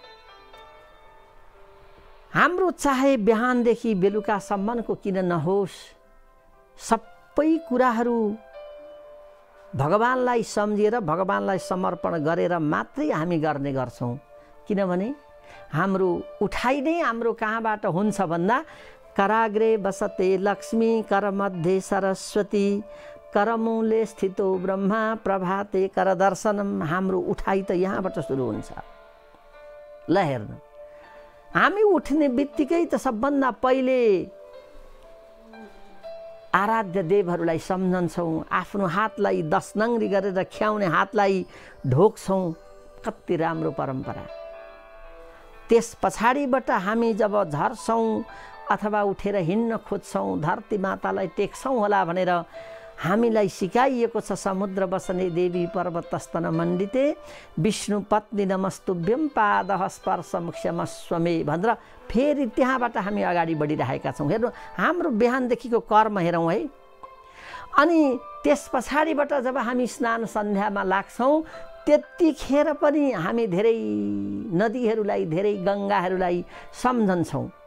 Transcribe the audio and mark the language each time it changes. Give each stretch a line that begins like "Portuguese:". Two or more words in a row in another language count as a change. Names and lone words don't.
Nepali: हाम्रो चाहे बिहानदेखि बेलुकासम्मको किन नहोस्, सबै कुराहरू भगवानलाई सम्झेर भगवानलाई समर्पण गरेर मात्रै हामी गर्ने गर्छौँ। किनभने हाम्रो उठाइ नै हाम्रो कहाँबाट हुन्छ भन्दा
Sanskrit: कराग्रे बसते लक्ष्मी करमध्ये सरस्वती करमूले स्थितो ब्रह्मा प्रभाते कर दर्शनम।
Nepali: हाम्रो उठाइ त यहाँबाट सुरु हुन्छ। ल हेर्नु, हामी उठ्ने बित्तिकै त सबभन्दा पहिले आराध्य देवहरूलाई सम्झन्छौँ, आफ्नो हातलाई 10 नङ्ग्री गरेर ख्याउने हातलाई ढोक्छौँ। कति राम्रो परम्परा। त्यस पछाडिबाट हामी जब झर्छौँ अथवा उठेर हिँड्न खोज्छौँ, धरती मातालाई टेक्छौँ होला भनेर हामीलाई सिकाइएको छ।
Sanskrit: समुद्र बसने देवी पर्वतस्तन मण्डिते विष्णु पत्नी नमस्तुभ्यम पादः स्पर्शम क्षमस्वमे
Nepali: भनेर फेरि त्यहाँबाट हामी अगाडि बढिरहेका छौँ। हेर्नु, हाम्रो बिहानदेखिको कर्म हेरौँ है। अनि त्यस पछाडिबाट जब हामी स्नान सन्ध्यामा लाग्छौँ त्यतिखेर पनि हामी धेरै नदीहरूलाई, धेरै गङ्गाहरूलाई सम्झन्छौँ।